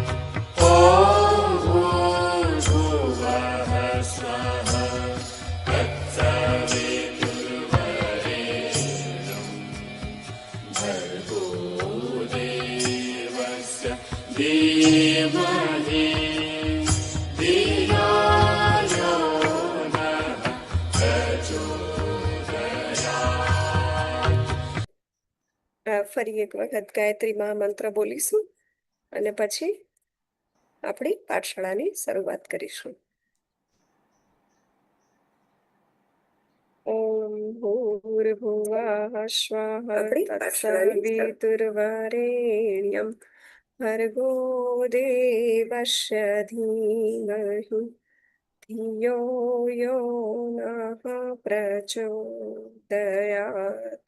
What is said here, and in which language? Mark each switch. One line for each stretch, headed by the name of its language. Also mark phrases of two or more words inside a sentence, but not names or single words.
Sanskrit: ॐ भूर्भुवः स्वः तत्सवितुर्वरेण्यं भर्गो देवस्य धीमहि धियो यो नः प्रचोदयात्।
Gujarati: ફરી એક વખત ગાયત્રી મહામંત્ર બોલીશું અને પછી આપણી પાઠશાળાની શરૂઆત કરીશું.
Sanskrit: ॐ भूर्भुवः स्वः तत्सवितुर्वरेण्यं भर्गो देवस्य धीमहि धियो यो नः प्रचोदयात्.